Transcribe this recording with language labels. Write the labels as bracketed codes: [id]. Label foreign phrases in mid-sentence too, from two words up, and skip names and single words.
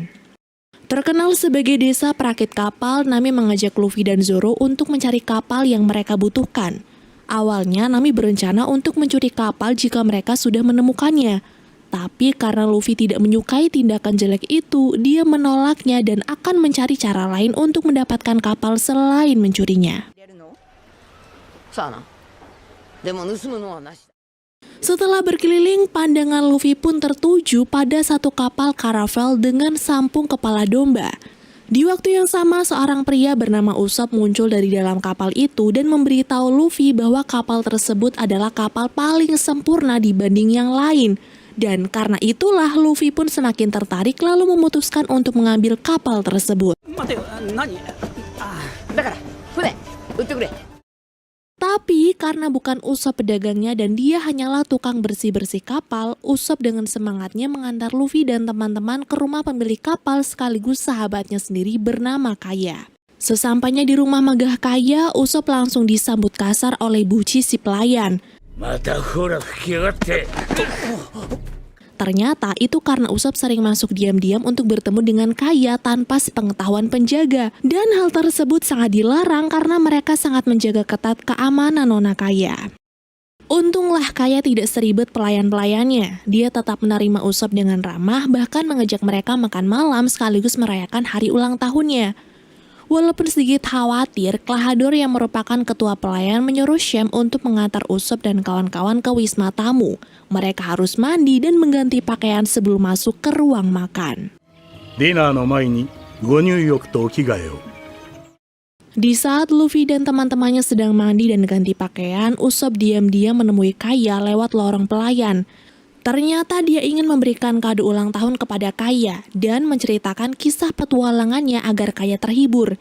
[id] Terkenal sebagai desa perakit kapal, Nami mengajak Luffy dan Zoro untuk mencari kapal yang mereka butuhkan. Awalnya Nami berencana untuk mencuri kapal jika mereka sudah menemukannya. Tapi karena Luffy tidak menyukai tindakan jelek itu, dia menolaknya dan akan mencari cara lain untuk mendapatkan kapal selain mencurinya. [ja] さあな。でも盗むのはなしだ。 [id] Setelah berkeliling, pandangan Luffy pun tertuju pada satu kapal karavel dengan sampung kepala domba. Di waktu yang sama, seorang pria bernama Usopp muncul dari dalam kapal itu dan memberitahu Luffy bahwa kapal tersebut adalah kapal paling sempurna dibanding yang lain. Dan karena itulah Luffy pun semakin tertarik lalu memutuskan untuk mengambil kapal tersebut. [ja] 待てよ、何？だから船売ってくれ。 [id] Tapi karena bukan Usopp pedagangnya dan dia hanyalah tukang bersih-bersih kapal, Usopp dengan semangatnya mengantar Luffy dan teman-teman ke rumah pemilik kapal sekaligus sahabatnya sendiri bernama Kaya. Sesampainya di rumah megah Kaya, Usopp langsung disambut kasar oleh Buci si pelayan. [ja] またほら吹き上がって。 [id] Ternyata itu karena Usopp sering masuk diam-diam untuk bertemu dengan Kaya tanpa sepengetahuan penjaga. Dan hal tersebut sangat dilarang karena mereka sangat menjaga ketat keamanan Nona Kaya. Untunglah Kaya tidak seribet pelayan-pelayannya. Dia tetap menerima Usopp dengan ramah, bahkan mengajak mereka makan malam sekaligus merayakan hari ulang tahunnya. Walaupun sedikit khawatir, Klahadore yang merupakan ketua pelayan menyuruh Shem untuk mengantar Usopp dan kawan-kawan ke wisma tamu. Mereka harus mandi dan mengganti pakaian sebelum masuk ke ruang makan. [ja] ディナーの前にご入浴とお着替えを。 [id] Di saat Luffy dan teman-temannya sedang mandi dan ganti pakaian, Usopp diam-diam menemui Kaya lewat lorong pelayan. Ternyata dia ingin memberikan kado ulang tahun kepada Kaya dan menceritakan kisah petualangannya agar Kaya terhibur.